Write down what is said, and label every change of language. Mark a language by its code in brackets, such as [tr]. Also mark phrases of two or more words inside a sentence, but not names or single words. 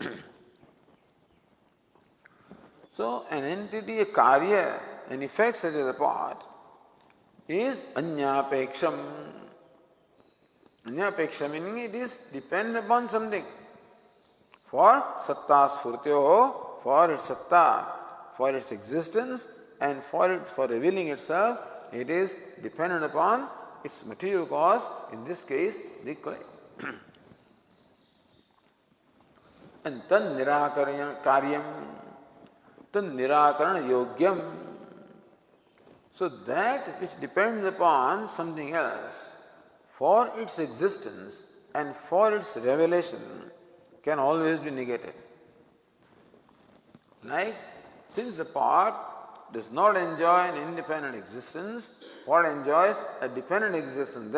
[en] So, an entity, a karya, an effect such as a pot, is anyapeksham. Anyapeksham meaning it is dependent upon something. [sa] For satta sphurtyoho, [en] for its satta, for its existence, and for revealing itself, it is dependent upon its material cause, in this case, the clay. [sa] And tan nirakaryam, tan nirakarana yogyam. [en] So that which depends upon something else for its existence and for its revelation can always be negated. Like, since the pot does not enjoy an independent existence, pot enjoys a dependent existence.